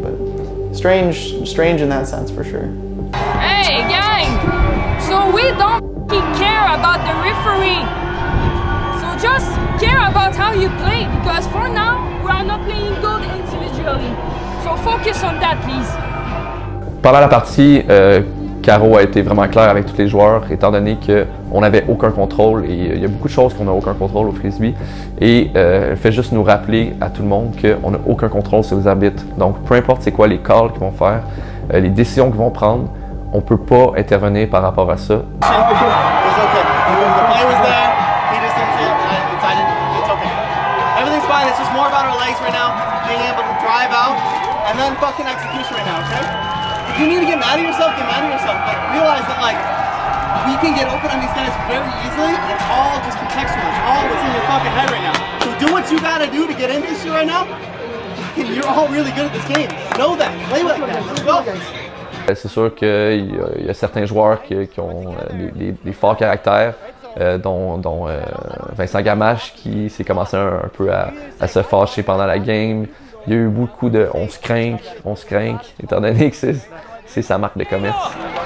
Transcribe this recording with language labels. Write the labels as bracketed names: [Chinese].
[English] But strange in that sense for sure. Hey gang, so we don't care about the referee. So just care about how you play, because for now we are not playing good individually. So focus on that, please. [French] Pendant la partie, Caro a été vraiment clair avec tous les joueurs, étant donné qu'on n'avait aucun contrôle, et il y a beaucoup de choses qu'on n'a aucun contrôle au frisbee, et elle fait juste nous rappeler à tout le monde qu'on n'a aucun contrôle sur les arbitres. Donc peu importe c'est quoi les calls qu'ils vont faire, les décisions qu'ils vont prendre, on ne peut pas intervenir par rapport à ça. [English] If you need to get mad at yourself, get mad at yourself. Like, realize that, like, we can get open on these guys very easily. It's all just contextual. It's all what's in your fucking head right now. So do what you gotta do to get in this shit right now. You're all really good at this game. Know that. Play like that. Let's go, guys. [French] C'est sûr qu'il y a certains joueurs qui ont des forts caractères. dont Vincent Gamache qui s'est commencé un peu à se fâcher pendant la game. Il y a eu beaucoup de on se craint, étant donné que c'est sa marque de commerce.